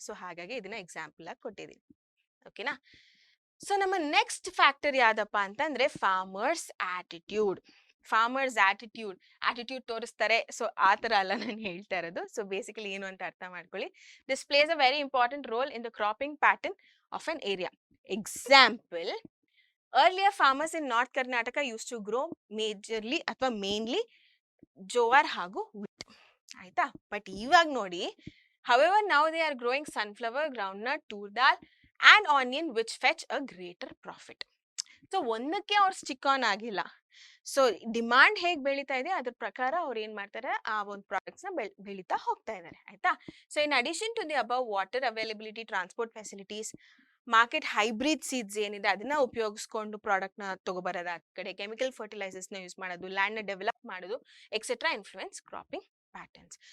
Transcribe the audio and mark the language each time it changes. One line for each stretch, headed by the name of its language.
Kannada: So ಹಾಗಾಗಿ ಇದನ್ನ example ಆಗಿ ಕೊಟ್ಟಿದ್ದೀನಿ, ಓಕೆನಾ? ಸೊ ನಮ್ಮ ನೆಕ್ಸ್ಟ್ ಫ್ಯಾಕ್ಟರ್ ಯಾವ್ದಪ್ಪ ಅಂತಂದ್ರೆ ಫಾರ್ಮರ್ಸ್ ಆಟಿಟ್ಯೂಡ್. ಫಾರ್ಮರ್ಸ್ ಆಟಿಟ್ಯೂಡ್ ತೋರಿಸ್ತಾರೆ, ಸೊ ಆ ತರ ಅಲ್ಲ ನಾನು ಹೇಳ್ತಾ ಇರೋದು.
English: so basically
Kannada: ಏನು ಅಂತ ಅರ್ಥ ಮಾಡ್ಕೊಳ್ಳಿ.
English: This plays a very important role in the cropping pattern of an area. Example, earlier farmers in North Karnataka used to grow majorly
Kannada: ಅಥವಾ ಮೇನ್ಲಿ
English: ಜೋವಾರ್ ಹಾಗೂ wheat, ಆಯ್ತಾ? But
Kannada: ಇವಾಗ ನೋಡಿ,
English: however now they are growing sunflower, groundnut, tur dal and onion which fetch a greater profit.
Kannada: So ಒಂದಕ್ಕೆ ಅವ್ರು stick on ಆಗಿಲ್ಲ. So demand ಹೇಗೆ ಬೆಳೀತಾ ಇದೆ ಅದ್ರ ಪ್ರಕಾರ ಅವ್ರು ಏನ್ ಮಾಡ್ತಾರೆ, ಆ ಒಂದು ಪ್ರಾಡಕ್ಟ್ಸ್ ನ ಬೆಳೀತಾ ಹೋಗ್ತಾ ಇದ್ದಾರೆ, ಆಯ್ತಾ? So
English: in addition to the above,
Kannada: water availability, transport facilities, market hybrid seeds ಏನಿದೆ ಅದನ್ನ ಉಪಯೋಗಿಸ್ಕೊಂಡು ಪ್ರಾಡಕ್ಟ್ ನ ತಗೋಬರೋದು, ಆ ಕಡೆ ಕೆಮಿಕಲ್ ಫರ್ಟಿಲೈಸರ್ಸ್ ನ ಯೂಸ್ ಮಾಡೋದು, ಲ್ಯಾಂಡ್ ನ ಡೆವಲಪ್ ಮಾಡೋದು, ಎಕ್ಸೆಟ್ರಾ
English: Influence cropping patterns.